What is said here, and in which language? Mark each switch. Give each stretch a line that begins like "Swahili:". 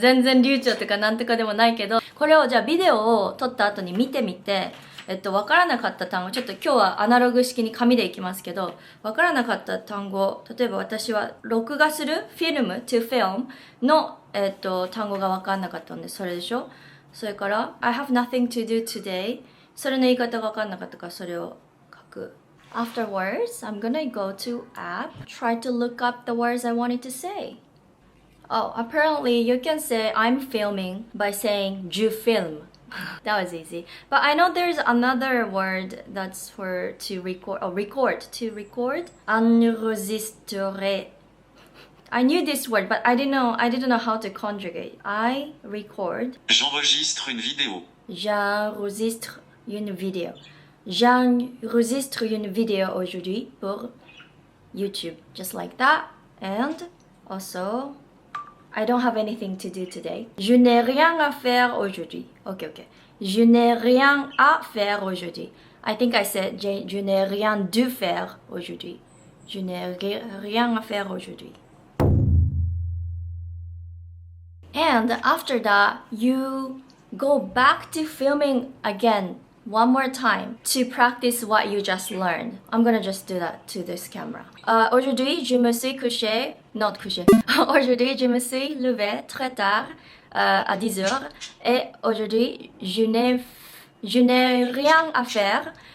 Japanese: 全然流暢とかなんとかでもないけど、これをじゃあビデオを撮った後に見てみて、わからなかった単語、ちょっと今日はアナログ式に紙でいきますけど、わからなかった単語、例えば私は録画する、フィルム、to film の、単語がわからなかったんで、それでしょ。それから、
English: I have nothing to do today。それの言い方がわからなかったから、それを書く。 Afterwards, I'm gonna go to app, try to look up the words I wanted to say. Oh, apparently you can say I'm filming by saying
French: je filme.
English: That was easy. But I know there's another word that's for to record. To record. Enregistrer. I knew this word, but I didn't know how to conjugate. I record.
French: J'enregistre une vidéo. J'enregistre une vidéo. J'enregistre une vidéo aujourd'hui pour YouTube.
English: Just like that. And also, I don't have anything to do today.
French: Je n'ai rien à faire aujourd'hui. Okay. Je n'ai rien à faire aujourd'hui.
English: I think I said
French: je n'ai rien dû faire aujourd'hui. Je n'ai rien à faire aujourd'hui.
English: And after that, you go back to filming again one more time to practice what you just learned. I'm gonna just do that to this camera.
French: Aujourd'hui, je me suis couché,
English: not
French: couché. Aujourd'hui, je me suis levé très tard à 10 heures. Et aujourd'hui, je n'ai rien à faire.